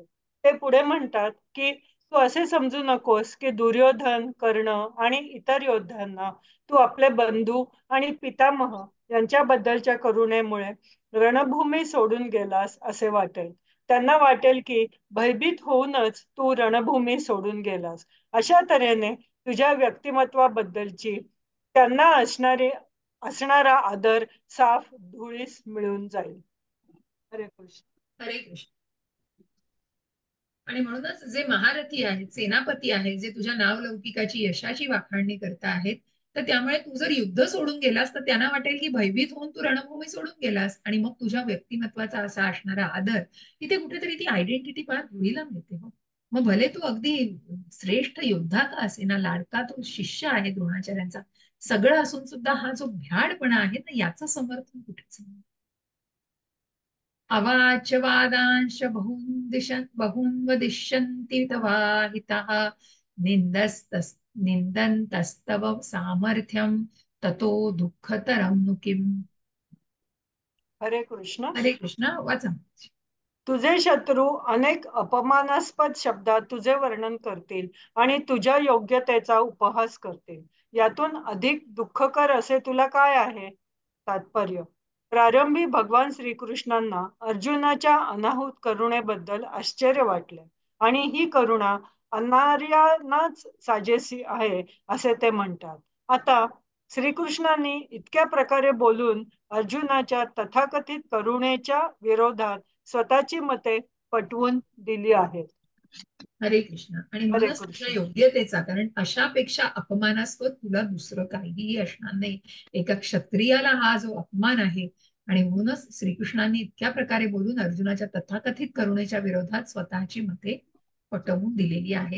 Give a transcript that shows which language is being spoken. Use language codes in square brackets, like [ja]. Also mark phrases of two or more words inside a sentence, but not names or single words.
[mr] ते पुढे म्हणतात की तू असे समजू नकोस की दुर्योधन, कर्ण आणि इतर योद्ध्यांना तू आपले बंधू आणि पितामह यांच्याबद्दलच्या करुणेमुळे रणभूमी सोडून गेलास असे वाटेल. त्यांना वाटेल की भयभीत होऊनच तू रणभूमी सोडून गेलास. अशा तऱ्हेने तुझ्या व्यक्तिमत्वाबद्दलची त्यांना असणारा आदर साफ धुळीस मिळून जाईल. हरे कृष्ण. हरे कृष्ण. आणि म्हणूनच जे महारथी आहेत, सेनापती आहेत, जे तुझ्या नावलौकिकाची यशाची वाखाणणी करता आहेत, तर त्यामुळे तू जर युद्ध सोडून गेलास तर त्यांना वाटेल की भयभीत होऊन तू रणभूमी सोडून गेलास, आणि मग तुझ्या व्यक्तिमत्वाचा असा असणारा आदर तिथे कुठेतरी ती आयडेंटिटी फार धुळीला मिळते. हो, मग भले तू अगदी श्रेष्ठ योद्धा का असेना, लाडका तो शिष्य आहे द्रोणाचार्यांचा, सगळं असून सुद्धा हा जो भ्याडपणा आहे ना, याचं समर्थन कुठेच नाही. [sa] अवाच वादांश बहून्वदिष्यन्ति तवाहितः निन्दन्तस्तव सामर्थ्यं ततो दुःखतरं नु किम्. [mr] हरे कृष्ण. हरे कृष्ण. वाचा. तुझे शत्रू अनेक अपमानास्पद शब्दात तुझे वर्णन करतील आणि तुझ्या योग्यतेचा उपहास करतील. यातून अधिक दुःखकर असे तुला काय आहे? तात्पर्य: प्रारंभी भगवान श्रीकृष्णांना अर्जुनाच्या अनाहूत करुणेबद्दल आश्चर्य वाटले आणि ही करुणा अनार्यांनाच साजेशी आहे असे ते म्हणतात. आता श्रीकृष्णांनी इतक्या प्रकारे बोलून अर्जुनाच्या तथाकथित करुणेच्या विरोधात स्वतःची मते पटवून दिली आहेत. हरे कृष्ण. आणि हरे म्हणूनच तुझ्या कृष्ण. योग्यतेचा, कारण अशापेक्षा अपमानास्पद तुला दुसरं काहीही असणार नाही. एका क्षत्रियाला हा जो अपमान आहे, आणि म्हणूनच श्रीकृष्णांनी इतक्या प्रकारे बोलून अर्जुनाच्या तथाकथित करुणेच्या विरोधात स्वतःची मते पटवून दिलेली आहेत.